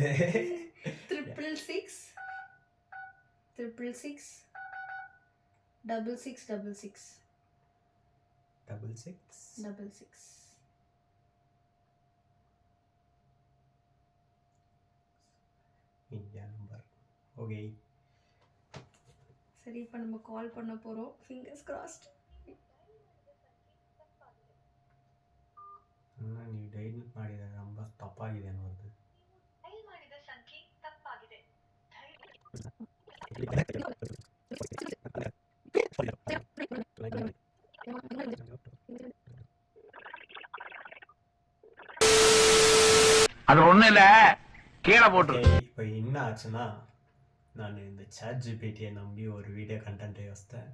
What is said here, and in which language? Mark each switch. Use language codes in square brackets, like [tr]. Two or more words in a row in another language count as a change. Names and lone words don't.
[ta] 666 666 6666 66 இந்தியா நம்பர். ஓகே சரி, இப்போ நம்ம கால் பண்ண போகிறோம். [en] fingers crossed. [kn] ನೀ ಡೈಲ್ ಮಾಡಿದ ನಂಬರ್ ತಪ್ಪಾಗಿದೆ ಅನ್ನೋದು. ಡೈಲ್ ಮಾಡಿದ ಸಂಖ್ಯೆ ತಪ್ಪಾಗಿದೆ. [ta] அது ஒண்ணு இல்ல, கீழே போட்டு. இப்போ என்ன ஆச்சுன்னா, நான் இந்த சாட் ஜிபிடியை நம்பி ஒரு [en] video content [ta] யோசித்தேன்.